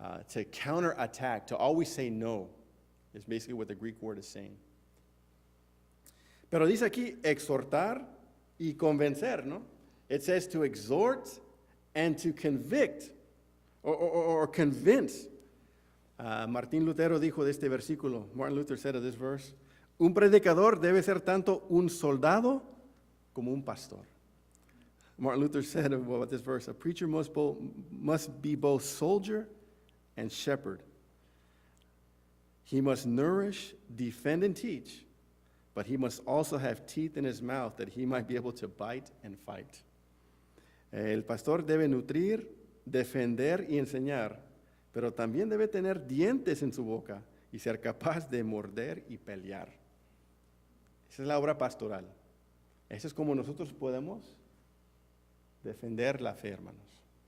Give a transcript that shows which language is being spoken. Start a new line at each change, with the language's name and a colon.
English: to counterattack, to always say no, is basically what the Greek word is saying.
Spanish: Pero dice aquí exhortar y convencer, ¿no?
English: It says to exhort and to convict or convince.
Spanish: Martín Lutero dijo de este versículo,
English: Martin Luther said of this verse,
Spanish: un predicador debe ser tanto un soldado como un pastor.
English: Martin Luther said about this verse, a preacher must be both soldier and shepherd. He must nourish, defend, and teach, but he must also have teeth in his mouth that he might be able to bite and fight.
Spanish: El pastor debe nutrir, defender y enseñar, pero también debe tener dientes en su boca y ser capaz de morder y pelear. Esa es la obra pastoral. Eso es como nosotros podemos defender la fe, hermanos.